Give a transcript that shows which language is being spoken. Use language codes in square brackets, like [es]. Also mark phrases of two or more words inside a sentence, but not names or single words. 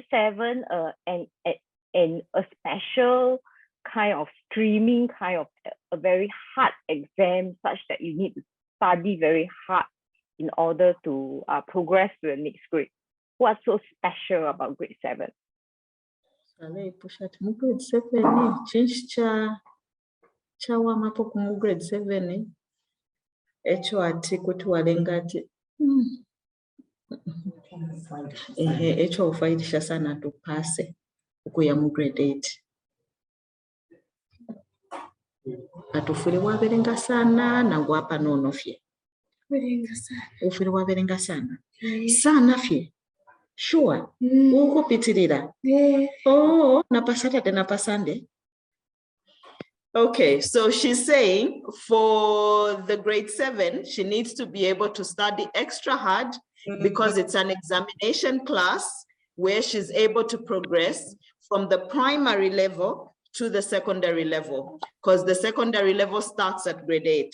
[en] Is grade 7 an and a special kind of streaming, kind of a very hard exam, such that you need to study very hard in order to progress to the next grade? What's so special about grade 7? [bem] Grade 7 change chawamapo ku grade 7 echo ati kuti walenga ati echo ufaitisha sana tupase ukuya mu grade 8 atufure waberenga sana nangu hapa nono fye ufure waberenga sana sana fye sure ukupitirira oh napasata tena pasande. [en] Okay, so she's saying for the grade 7, she needs to be able to study extra hard because it's an examination class where she's able to progress from the primary level to the secondary level, because the secondary level starts at grade 8.